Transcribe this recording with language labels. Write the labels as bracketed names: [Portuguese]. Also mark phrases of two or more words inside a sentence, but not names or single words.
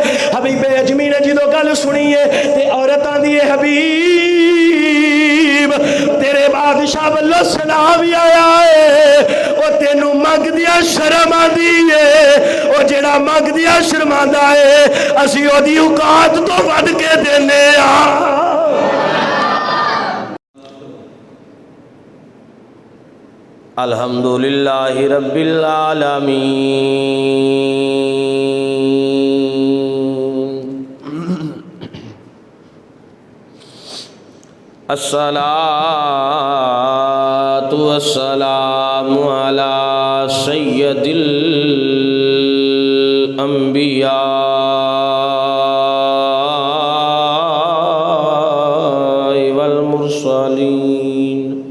[Punjabi] ਹਬੀਬੇ ਅਜਮੀ ਨੇ ਜੋ ਗੱਲ ਸੁਣੀ ਹੈ ਤੇ ਔਰਤ ਆਂਦੀ ਹੈ ਹਬੀਬ ਤੇਰੇ ਬਾਦਸ਼ਾਹ ਵੱਲੋਂ ਸਲਾਮ ਵੀ ਆਇਆ ਹੈ ਓ ਤੈਨੂੰ ਮੰਗਦਿਆਂ ਸ਼ਰਮ ਆਂਦੀ ਹੈ ਓ ਜਿਹੜਾ ਮੰਗਦਿਆਂ ਸ਼ਰਮਾਂਦਾ ਹੈ ਅਸੀਂ ਓਦੀ ਔਕਾਤ ਤੋਂ ਵੱਧ ਕੇ ਦੇਣੇ ਆਂ। [Arabic] الحمد لله رب العالمين. الصلاة والسلام على سيد الأنبياء والمرسلين.